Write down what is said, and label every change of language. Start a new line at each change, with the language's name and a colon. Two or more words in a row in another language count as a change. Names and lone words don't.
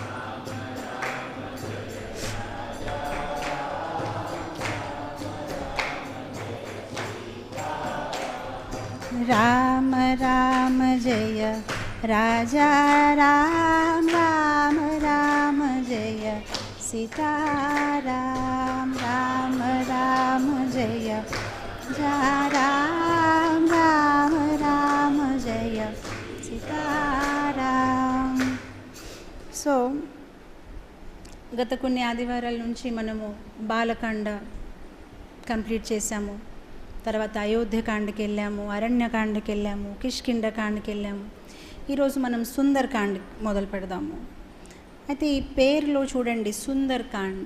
Hindi: राम राम जय राजा राम. राम राम जय सीताराम. राम राम जय जा राम. राम राम जय सीताराम.
Telugu: సో గత కొన్ని ఆదివారాల నుంచి మనము బాలకాండ కంప్లీట్ చేశాము. తర్వాత అయోధ్యకాండకి వెళ్ళాము, అరణ్యకాండకి వెళ్ళాము, కిష్కింధకాండకి వెళ్ళాము. ఈరోజు మనం సుందరకాండ మొదలు పెడదాము. అయితే ఈ పేరులో చూడండి, సుందరకాండ్.